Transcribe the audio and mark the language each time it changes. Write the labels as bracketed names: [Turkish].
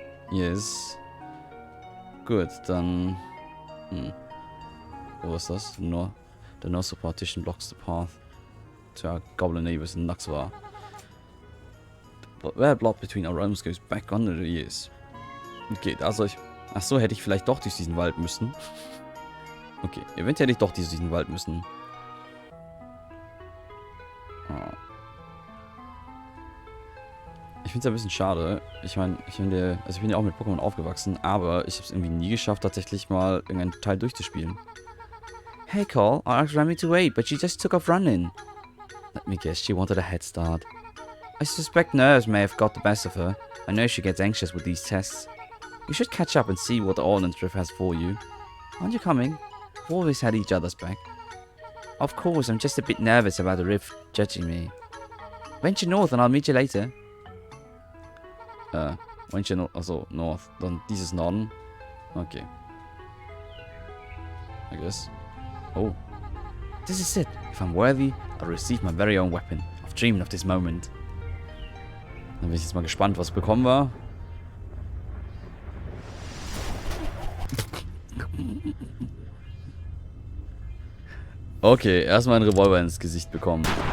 [English] Yes. [German] Gut, dann. Wo ist das? [English] The North partition blocks the path to our goblin neighbors in Naxvar. Where block between our realms goes back under the years. [German] Okay, also Achso, hätte ich vielleicht doch durch diesen Wald müssen. Okay, eventuell hätte ich doch durch diesen Wald müssen. Ich finde es ein bisschen schade. Ich meine, ich bin ja auch mit Pokémon aufgewachsen, aber ich habe es irgendwie nie geschafft, tatsächlich mal irgendeinen Teil durchzuspielen. [English] Hey Cole, I asked Remy to wait, but she just took off running. Let me guess, she wanted a head start. I suspect nerves may have got the best of her. I know she gets anxious with these tests. We should catch up and see what the Ordnance Drift has for you. Aren't you coming? We've always had each other's back. Of course, I'm just a bit nervous about the Rift judging me. Venture north and I'll meet you later. Venture north, [German] also [English] north. [German] Dann dieses Norden. Okay. [English] I guess. Oh. This is it. If I'm worthy, I'll receive my very own weapon. I've dreamed of this moment. [German] Dann bin ich jetzt mal gespannt, was bekommen wir. Okay, erstmal einen Revolver ins Gesicht bekommen.